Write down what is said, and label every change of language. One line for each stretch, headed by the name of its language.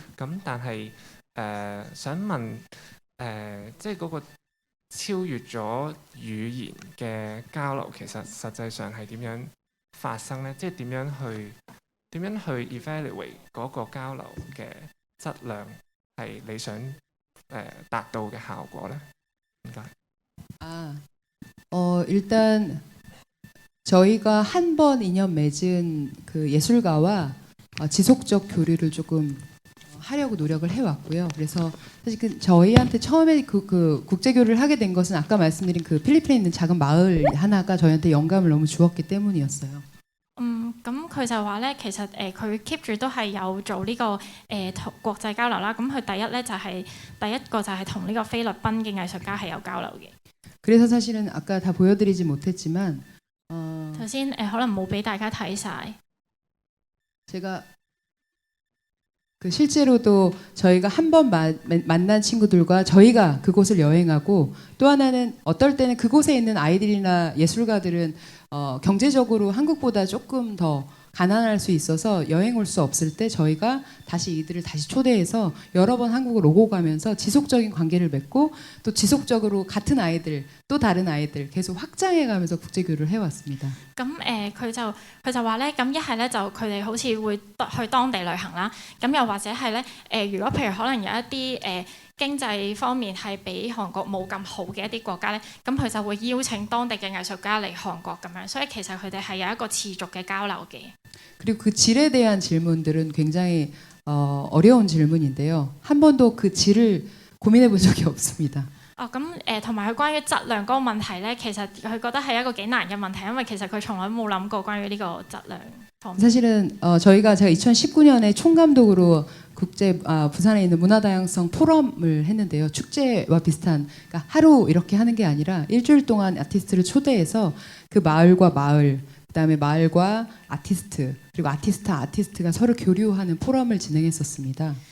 Cantonese: 咁但係想問即係嗰個超越咗語言嘅交流，其實實際上係點樣發生呢？即係點樣去 evaluate 嗰個交流嘅質量係你想達到嘅效果呢？唔該。
Korean: 일단 저희가 한 번 인연 맺은 그 예술가와 지속적 교류를 조금 하려고 노력을 해왔고요. 그래서 사실 저희한테 처음에 그 국제 교류를 하게 된 것은 아까 말씀드린 그 필리핀에 있는 작은 마을 하나가 저희한테 영감을 너무 주었기 때문이었어요.
Cantonese: 咁佢就話咧，其實佢 keep 住都係有做呢個國際交流啦。咁佢第一個就係同呢個菲律賓嘅藝術家係有交流嘅。
Korean: 그래서 사실은 아까 다 보여드리지 못했지만
Cantonese: 頭先可能冇俾大家睇晒。
Korean: 제가 그 실제로도 저희가 한 번 만난 친구들과 저희가 그곳을 여행하고 또 하나는 어떨 때는 그곳에 있는 아이들이나 예술가들은 경제적으로 한국보다 조금 더 가난할 수 있어서 여행 올 수 없을 때 저희가 다시 이들을 다시 초대해서 여러 번 한국을 오고 가면서 지속적인 관계를 맺고 또 지속적으로 같은 아이들 또 다른 아이들 계속 확장해가면서 국제교류를 해왔습니다.
Cantonese: 咁佢就話咧，咁一係咧就佢哋好似會去當地旅行啦，咁又或者係咧如果譬如可能有一啲經濟方面係比韓國冇咁好嘅一啲國家咧，咁佢就會邀請當地嘅藝術家嚟韓國咁樣，所以其實佢哋係有一個持續嘅交流嘅。
Korean: 그리고 그 질에 대한 질문들은 굉장히 어려운 질문인데요. 한 번도 그 질을 고민해 본 적이 없습니다.
Cantonese: 同埋佢關於質量嗰個問題咧，其實佢覺得係一個幾難嘅問題，因為其實佢從來冇諗過關於呢個質量方面。
Korean: 사실은 제가 2019년에 총감독으로 부산에 있는 문화다양성 포럼을 했는데요. 축제와 비슷한 그러니까 하루 이렇게 하는 게 아니라 일주일 동안 아티스트를 초대해서 그 마을과 마을 그다음에 마을과 아티스트 그리고 아티스트가 서로 교류하는 포럼을 진행했었습니다.